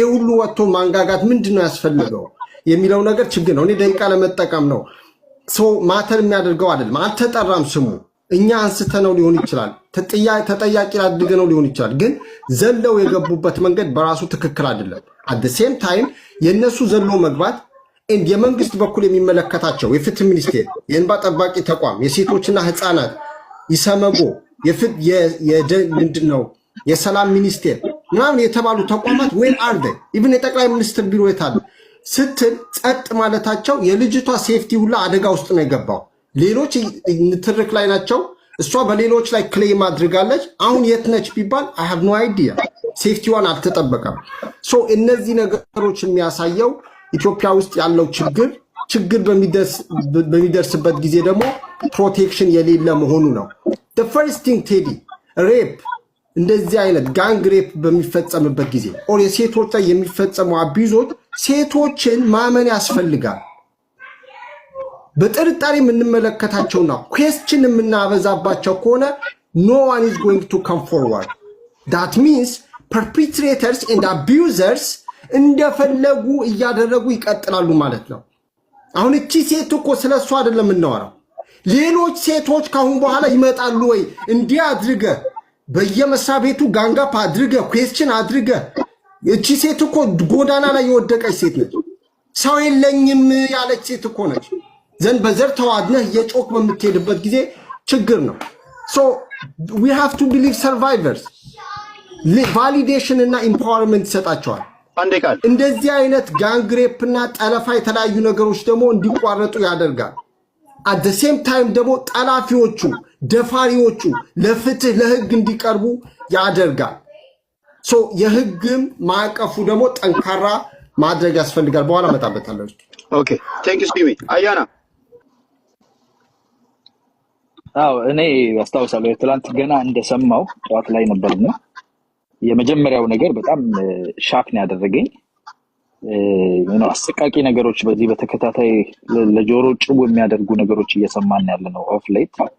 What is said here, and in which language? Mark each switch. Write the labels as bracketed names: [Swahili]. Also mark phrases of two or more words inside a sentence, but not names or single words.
[Amharic] ሁሉ ወጥቶ ማንጋጋት ምንድነው ያስፈልገው የሚለው ነገር ችግር ነው። እኔ ደቂቃ ለመጠቀም ነው ማተር የሚያደርገው አይደለም። አልተጠራም ስሙ። እኛ አንስተነው ሊሆን ይችላል፣ ተጠያቂ አድርገነው ሊሆን ይችላል። ግን ዘለው የገቡበት መንገድ በራሱ ትክክል አይደለም። [English] at the same time [Amharic] የነሱ ዘሎ መግባት የመንግስት በኩል የሚመለከታቸው የፍትህ ሚኒስቴር፣ የእንባ ጠባቂ ተቋም፣ የሴቶችና ህፃናት ይሰመጎ ምንድነው የሰላም ሚኒስቴር ምናምን የተባሉ ተቋማት [English] where are they even [Amharic] የጠቅላይ ሚኒስትር ቢሮ የታለ ስትል ጸጥ ማለታቸው የልጅቷ ሴፍቲ ሁላ አደጋ ውስጥ ነው የገባው። ሌሎች ንትርክ ላይ ናቸው። እሷ በሌሎች ላይ ክሌም አድርጋለች። አሁን የት ነች ቢባል I [English] have no idea። [Amharic] ሴፍቲዋን አልተጠበቀም። ሶ እነዚህ ነገሮች የሚያሳየው ኢትዮጵያ ውስጥ ያለው ችግር በሚደርስበት ጊዜ ደግሞ ፕሮቴክሽን የሌለ መሆኑ ነው። [English] the first thing date rape [Amharic] እንደዚህ አይነት [English] gang rape [Amharic] በሚፈጸምበት ጊዜ ኦር የሴቶች ላይ የሚፈጸሙ አቢዞች ሴቶችን ማመን ያስፈልጋል። በጥርጣሬ የምንመለከታቸውና ኩዌስችን የምናበዛባቸው ከሆነ [English] no one is going to come forward. that means perpetrators and abusers [Amharic] እንደፈለጉ እያደረጉ ይቀጥላሉ ማለት ነው። አሁን እቺ ሴት እኮ ስለሷ አይደለም እናወራው። ሌሎች ሴቶች ካሁን በኋላ ይመጣሉ ወይ እንዲህ አድርገ በየመስሪያ ቤቱ ጋንጋፕ አድርገ ኩዌስችን አድርገ እቺ ሴት እኮ ጎዳና ላይ የወደቀች ሴት ነች። ሰው የለኝም ያለች ሴት እኮ ነች። ዘንድ በዘር ተዋድነህ የጮክ በምትሄድበት ጊዜ ችግር ነው። [English] so we have to believe survivors validation [Amharic] እና empowerment ይሰጣቸዋል። እንደዚህ አይነት [English] gang rape [Amharic] እና ጠለፋ የተለያዩ ነገሮች ደግሞ እንዲቋረጡ ያደርጋል። [English] at the same time [Amharic] ደግሞ ጠላፊዎቹ ደፋሪዎቹ ለፍትህ ለህግ እንዲቀርቡ ያደርጋል። so የህግም ማዕቀፉ ደግሞ ጠንካራ ማድረግ ያስፈልጋል። በኋላ መጣበታለሁ። [English] OK thank you ስፒሚ አያና [Amharic] እኔ አስታውሳለሁ ትላንት ገና እንደሰማው ጠዋት ላይ ነበርና የመጀመሪያው ነገር በጣም ሻክ ነው ያደረገኝ። አሰቃቂ ነገሮች በዚህ በተከታታይ ለጆሮ ጭው የሚያደርጉ ነገሮች እየሰማን ያለነው [English] of late